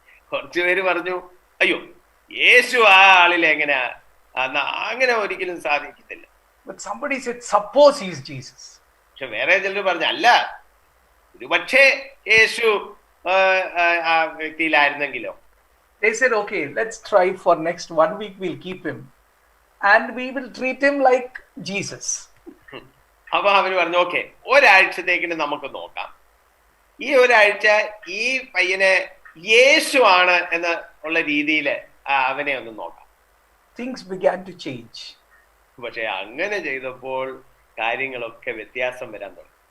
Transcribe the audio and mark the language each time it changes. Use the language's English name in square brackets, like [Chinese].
[Malayalam] കുറച്ചുപേര് പറഞ്ഞു, അയ്യോ യേശു ആ ആളിൽ എങ്ങനെ അങ്ങനെ ഒരിക്കലും സാധിക്കത്തില്ല. [English] But somebody said, suppose he is Jesus. [Malayalam] പക്ഷെ വേറെ ചിലർ പറഞ്ഞു, അല്ല ഒരു പക്ഷേ യേശു ആ വ്യക്തിയിലായിരുന്നെങ്കിലോ. [English] They said, okay, let's try for next 1 week, we'll keep him and we will treat him like Jesus. [Malayalam] അപ്പൊ അവര് പറഞ്ഞു, ഓക്കെ ഒരാഴ്ചത്തേക്കിന് നമുക്ക് നോക്കാം, ഈ ഒരാഴ്ച ഈ പയ്യനെ യേശു ആണ് എന്ന് ഉള്ള രീതിയിൽ അവനെ ഒന്ന് നോക്കാം. [English] Things began to change. [Malayalam] പക്ഷെ അങ്ങനെ ചെയ്തപ്പോൾ കാര്യങ്ങളൊക്കെ വ്യത്യാസം വരാൻ തുടങ്ങി.